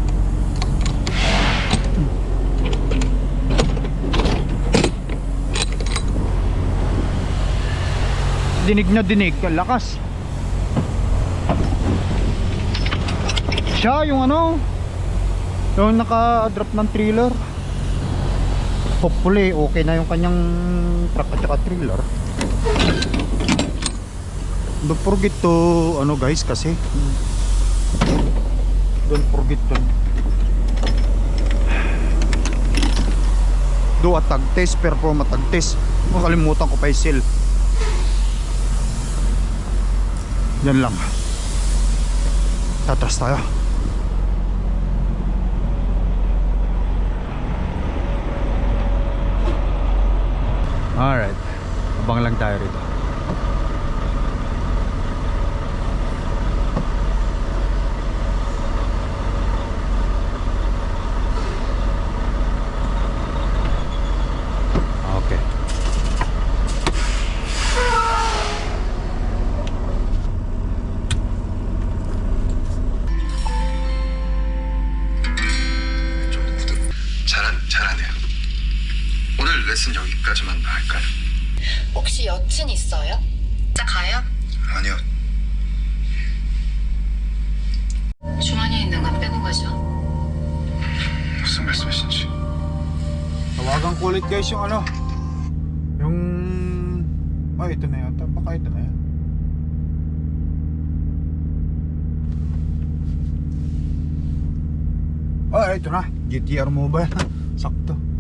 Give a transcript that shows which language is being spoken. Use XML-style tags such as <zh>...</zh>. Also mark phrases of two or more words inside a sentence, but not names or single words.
<tl>Dinig na dinig, lakas. Siya yung ano, yung naka-drop ng trailer. Hopefully okay na yung kanyang truck at saka trailer.</tl> <en>Don't forget to ano guys, kasi don't forget to do a tag test, perform a tag test.</en> <tl>Makalimutan ko pa yung seal. Yan lang. Tatras tayo. Alright, abang lang tayo rito. Okay.</tl> <ko>잘하네요. 오늘 레슨 여기까지만 할까요? 혹시 여친 있어요? 진짜 가요? 아니요. 주머니에 있는 건 빼고 가죠. 무슨 말씀이신지.</ko> <tl>Tawagan ko ulit guys yung ano, yung ito na yata, baka ito na yan. Ito na, GTR Mobile. Sakto.</tl>